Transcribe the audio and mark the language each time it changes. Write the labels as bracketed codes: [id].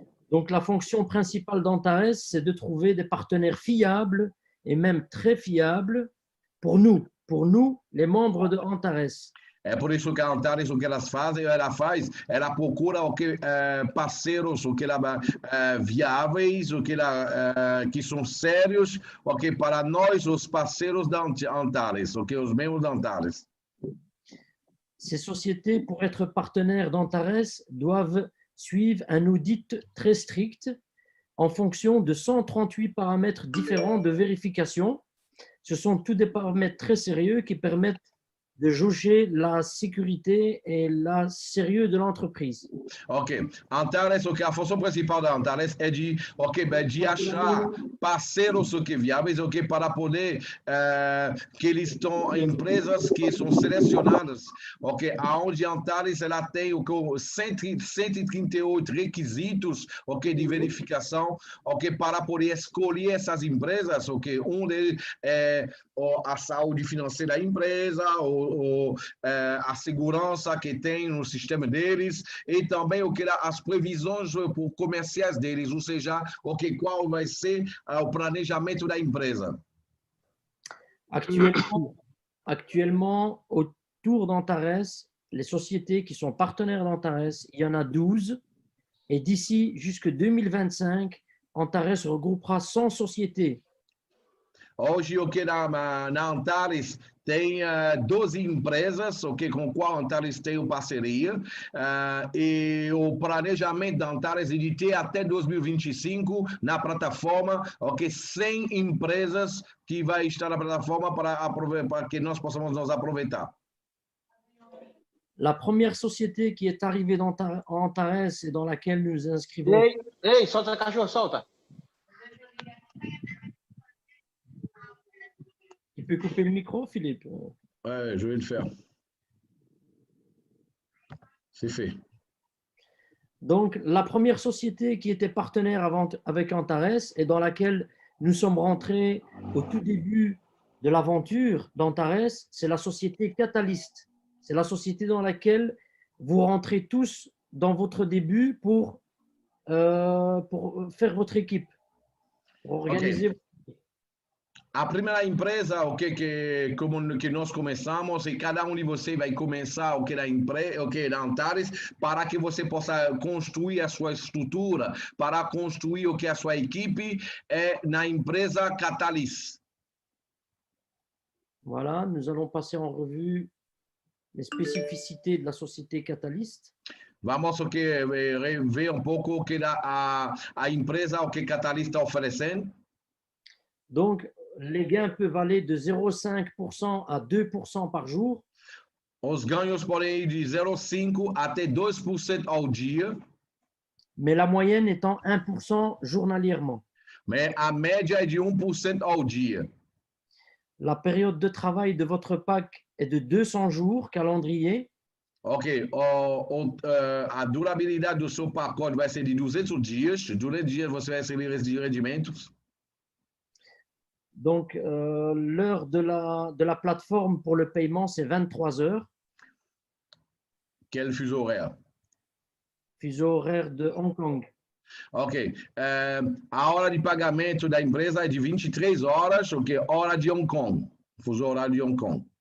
[fr] Donc la fonction principale d'Antares, c'est de trouver des partenaires fiables et même très fiables pour nous, les membres de Antares. [pt] É por isso que a Antares, o que ela faz, ela procura parceiros, viáveis, que são sérios, para nós, os parceiros da Antares, os membros da Antares. [fr] Ces sociétés, pour être partenaires d'Antares, doivent suivre un audit très strict en fonction de 138 paramètres différents de vérification. Ce sont tous des paramètres très sérieux qui permettent de jauger la sécurité et le sérieux de l'entreprise. Ok. [pt] Antares, a função principal da Antares é de achar parceiros viáveis, para poder que eles estão empresas que são selecionadas, aonde a Antares ela tem 138 requisitos, de verificação, para poder escolher essas empresas, um deles é a saúde financeira da empresa, a segurança que tem no sistema deles e também as previsões comerciais deles, ou seja, qual vai ser o planejamento da empresa. [fr] Actuellement, autour d'Antares, les sociétés qui sont partenaires d'Antares, il y en a 12 et d'ici jusque 2025, Antares regroupera 100 sociétés. [pt] Hoje, na Antares tem 12 empresas, ok, com qual a Antares tem parceria, e o planejamento da Antares é de ter até 2025 na plataforma, ok, 100 empresas que vai estar na plataforma para que nós possamos nos aproveitar. [fr] La première société qui est arrivée en Antares et dans laquelle nous inscrivons. [pt] Ei, solta cachorro, solta. [fr] Tu peux couper le micro, Philippe? Ouais, je vais le faire. C'est fait. Donc, la première société qui était partenaire avec Antares et dans laquelle nous sommes rentrés au tout début de l'aventure d'Antares, c'est la société Catalyst. C'est la société dans laquelle vous rentrez tous dans votre début pour faire votre équipe, pour organiser. Okay. [pt] A primeira empresa, ok, que nós começamos, e cada um de vocês vai começar o que da empresa, ok, da Antares, para que você possa construir a sua estrutura, para construir o que a sua equipe é na empresa Catalyst. [fr] Voilà, nous allons passer en revue les spécificités de la société Catalyst. [pt] Vamos ver um pouco o que a empresa, o que Catalyst está oferecendo. [fr] Donc, les gains peuvent aller de 0,5% à 2% par jour. [pt] Os ganhos podem ir de 0,5% até 2% ao dia. [fr] Mais la moyenne étant 1% journalièrement. [pt] Mais a média é de 1% ao dia. [fr] La période de travail de votre pack est de 200 jours calendrier. [pt] Ok, a durabilidade do seu pacote vai ser de 200 dias. Durante dias você vai receber esses rendimentos. [fr] Donc, l'heure de la plateforme pour le paiement, c'est 23 heures. Quel fuseau horaire? Fuseau horaire de Hong Kong. [pt] Ok, a hora de pagamento da empresa é de 23 horas, ok, hora de Hong Kong, fuseau horário de Hong Kong.